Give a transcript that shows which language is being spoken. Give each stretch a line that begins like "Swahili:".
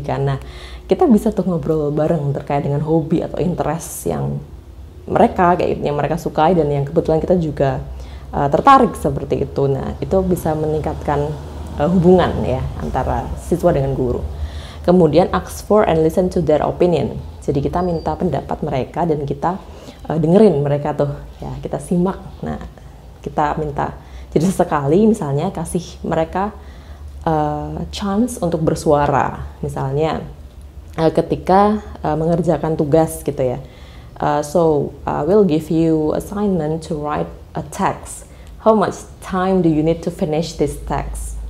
Indonesian: Karena kita bisa tuh ngobrol bareng terkait dengan hobi atau interest yang mereka sukai dan yang kebetulan kita juga tertarik seperti itu. Nah, itu bisa meningkatkan hubungan ya antara siswa dengan guru. Kemudian
English: ask for and listen to their opinion.
Indonesian: Jadi kita minta pendapat mereka dan kita dengerin mereka tuh ya, kita simak. Nah, kita minta jadi sesekali misalnya kasih mereka chance untuk bersuara, misalnya ketika mengerjakan tugas gitu ya.
English: So we'll give you assignment to write a text. How much time do you need to finish this text?